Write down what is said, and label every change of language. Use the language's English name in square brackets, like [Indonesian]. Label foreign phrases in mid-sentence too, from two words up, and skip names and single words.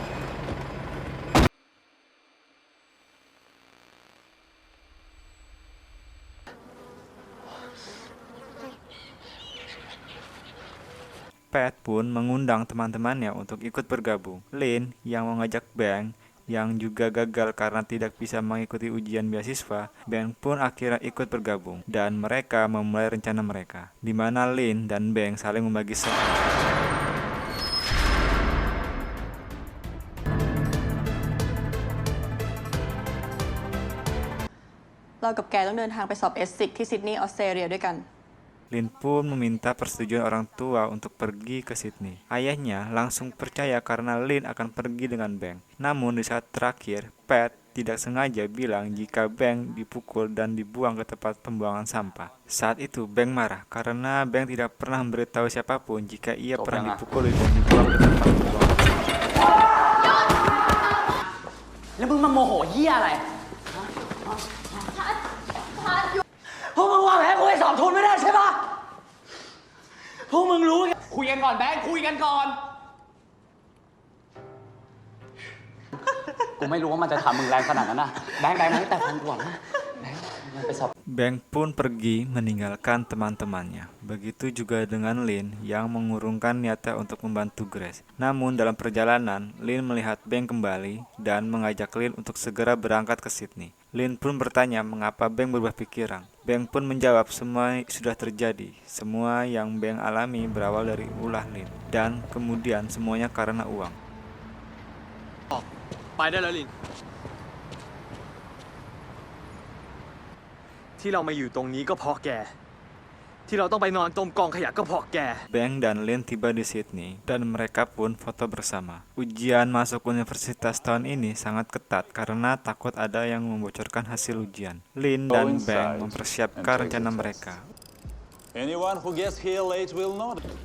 [Indonesian] Pat pun mengundang teman-temannya untuk ikut bergabung. Lin yang mengajak Bang yang juga gagal karena tidak bisa mengikuti ujian beasiswa, Bang pun akhirnya ikut bergabung dan mereka memulai rencana mereka, di mana Lin dan Bang saling membagi soal. [Thai] เรากับแกต้องเดินทางไปสอบเอสซิกที่ซิดนีย์ออสเตรเลียด้วยกัน [Indonesian] Lin pun meminta persetujuan orang tua untuk pergi ke Sydney. Ayahnya langsung percaya karena Lin akan pergi dengan Bang. Namun di saat terakhir, Pat tidak sengaja bilang jika Bang dipukul dan dibuang ke tempat pembuangan sampah. Saat itu Bang marah karena Bang tidak pernah memberitahu siapapun jika ia pernah dipukul dan dibuang ke tempat pembuangan sampah. [Thai] แล้วมึงมาโมโหเหี้ยอะไรพวกมึงวางแผนกูให้สอบทุนไม่ได้ใช่ปะพวกมึงรู้คุยกันก่อนแบงค์คุยกันก่อน กูไม่รู้ว่ามันจะทำมึงแรงขนาดนั้นนะแบงค์แต่ฟังก่อนนะแบงค์มันไปสอบ [Indonesian] Bang pun pergi meninggalkan teman-temannya. Begitu juga dengan Lin yang mengurungkan niatnya untuk membantu Grace. Namun dalam perjalanan, Lin melihat Bang kembali dan mengajak Lin untuk segera berangkat ke Sydney. Lin pun bertanya mengapa Bang berubah pikiran. Bang pun menjawab semua sudah terjadi. Semua yang Bang alami berawal dari ulah Lin. Dan kemudian semuanya karena uang. [Thai] ไปได้แล้วลิน ที่เรามาอยู่ตรงนี้ก็เพราะแก ที่เราต้องไปนอนจมกองขยะก็เพราะแก [Indonesian] Bang dan Lin tiba di Sydney dan mereka pun foto bersama. Ujian masuk universitas tahun ini sangat ketat karena takut ada yang membocorkan hasil ujian. Lin dan Bang mempersiapkan rencana mereka. [English] Anyone who gets here late will know.